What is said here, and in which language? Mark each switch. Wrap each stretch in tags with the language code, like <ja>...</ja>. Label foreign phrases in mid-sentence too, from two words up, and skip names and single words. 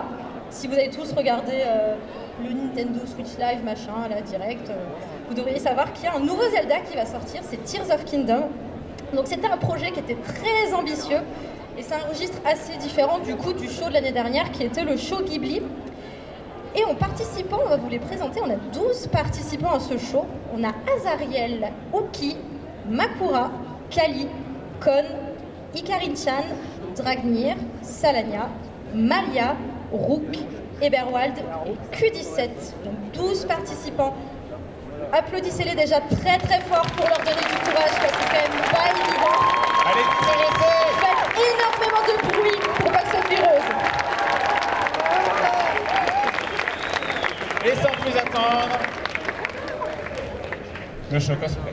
<fr>Si vous avez tous regardé le Nintendo Switch Live, machin, là, direct, vous devriez savoir qu'il y a un nouveau Zelda qui va sortir, c'est Tears of Kingdom. Donc c'était un projet qui était très ambitieux, et c'est un registre assez différent du coup du show de l'année dernière, qui était le show Ghibli. Et en participant, on va vous les présenter, on a 12 participants à ce show. On a Azariel, Oki, Makura, Kali, Kon, Ikarin-chan, Dragnir, Salania, Malia, Rook, Eberwald et Q17. Donc 12 participants. Applaudissez-les déjà très très fort pour leur donner du courage parce que c'est quand même pas évident. Allez, Faites énormément de bruit pour Box of Heroes. Et sans plus attendre, le show cosplay.</fr>